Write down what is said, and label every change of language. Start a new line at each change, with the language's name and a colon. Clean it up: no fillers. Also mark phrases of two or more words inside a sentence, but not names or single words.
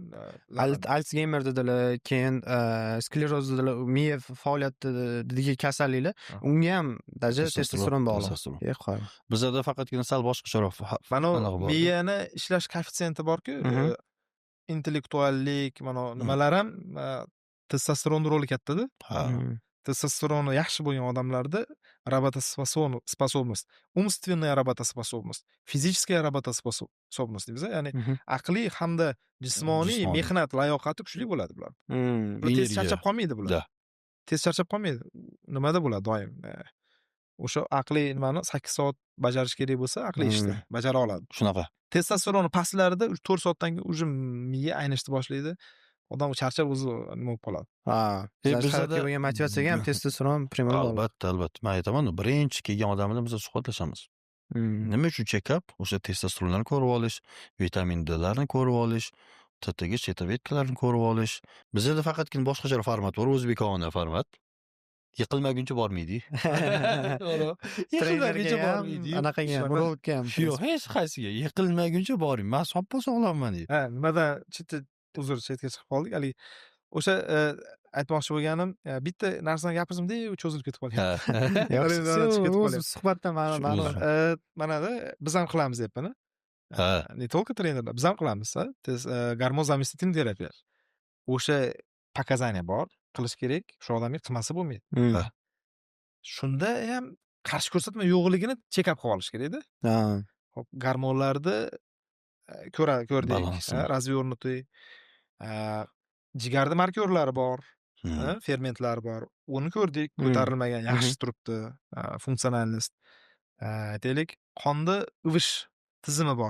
Uzbek: Alzgeymer dedilar, keyin skleroz dedilar, miya faoliyatidagi kasalliklar, unga ham даже testosteron bog'liq. Bizda faqatgina sal boshqacharoq. Mana miyani ishlash koeffitsiyenti bor-ku, intellektuallik, mana nimalar ham testosteron roli katta-da. Testosteroni yaxshi bo'lgan odamlarda
Russian: работоспособность, умственная работоспособность, физическая работоспособность
Uzbek: deymiz, ya'ni aqliy hamda jismoniy mehnat layoqati kuchli bo'ladi bular. Tez charchab qolmaydi bular. Tez charchab qolmaydi. Nimada bo'ladi doim. O'sha aqliy nimani 8 soat bajarish kerak bo'lsa, aqliy ishni bajara oladi. Shunaqa. Testosteroni pastlarida 4 soatdan keyin уже miya aynishni boshlaydi. Odam charchab o'zi nima bo'lib qoladi. Bizda bo'lgan motivatsiyaga ham testosteron primol bog'liq. Albatta. Men aytaman, birinchi kelgan odam bilan biz suhbatlashamiz. Nima uchun check-up? O'sha testosteronlarni ko'rib olish, vitamin D'larni ko'rib olish, TTG shetavetkalarni ko'rib olish. Bizda faqatgina boshqacha format bor, o'zbekona format. Yiqilmaguncha bormaydi. Trenerga bormaydi. Anaqaga ham, rolikka ham. Yo'q, hech qaysiga yiqilmaguncha boring. Men soppa-sog'lomman deydi. Nimadan chetga chiqib qoldik. Haligi o'sha aytmoqchi bo'lganim, bitta narsani gapirdim-da, cho'zilib ketib qolgan. Suhbatdan Manada biz ham qilamiz deyapman.
Russian: Не только
Uzbek: trenerlar, biz ham qilamiz.
Russian: Гормон заместительный терапия.
Uzbek: O'sha показания bor, qilish kerak. Shu odamga qilmasa bo'lmaydi. Shunda ham qarshi ko'rsatma yo'qligini check-up qilib olish kerak-da. Hop, gormonlarni ko'rdik. Razвернутый. Jigarda markyorlari bor. fermentlar bor. Uni ko'rdik, ko'tarilmagan, yaxshi turibdi. Funksionalnost. Aytaylik, qonda ivish tizimi bor.